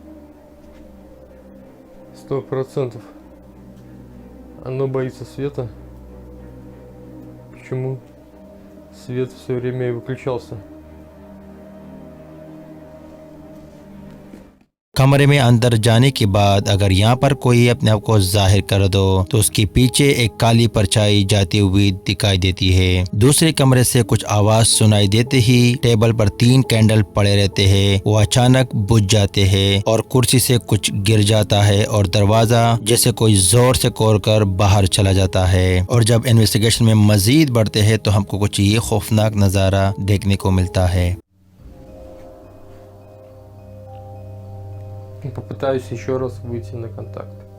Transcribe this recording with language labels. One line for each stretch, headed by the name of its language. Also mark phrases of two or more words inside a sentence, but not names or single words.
Russian: 100%. Оно боится света. Почему свет все время и выключался?
Hindi: कमरे में अंदर जाने के बाद अगर यहाँ पर कोई अपने आप को जाहिर कर दो तो उसके पीछे एक काली परछाई जाती हुई दिखाई देती है। दूसरे कमरे से कुछ आवाज सुनाई देते ही टेबल पर 3 कैंडल पड़े रहते हैं, वो अचानक बुझ जाते हैं और कुर्सी से कुछ गिर जाता है और दरवाजा जैसे कोई जोर से खोलकर बाहर चला जाता है। और जब इन्वेस्टिगेशन में मजीद बढ़ते हैं तो हमको कुछ ये खौफनाक नज़ारा देखने को मिलता है।
Russian: Попытаюсь еще раз выйти на контакт.